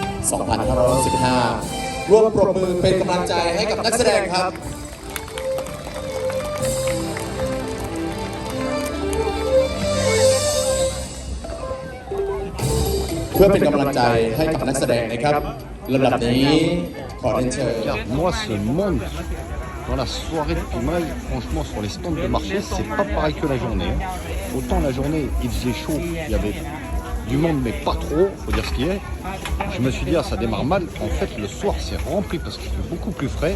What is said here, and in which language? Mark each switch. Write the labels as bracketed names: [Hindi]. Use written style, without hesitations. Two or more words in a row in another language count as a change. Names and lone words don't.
[Thai] 2515 ร่วมปรบมือเป็นกำลังใจให้กับนักแสดงครับเพื่อเป็นกำลังใจให้กับนักแสดงนะครับลำดับนี้ขอเรียนเชิญ [French] Moi, ce monde dans la soirée de Pimaille, franchement, sur les stands de marché, c'est pas pareil que la journée. Autant la journée, il faisait chaud, il y avait du monde, mais pas trop, faut dire ce qu'il est. Je me suis dit, ah, ça démarre mal. En fait, le soir, c'est rempli parce qu'il fait beaucoup plus frais.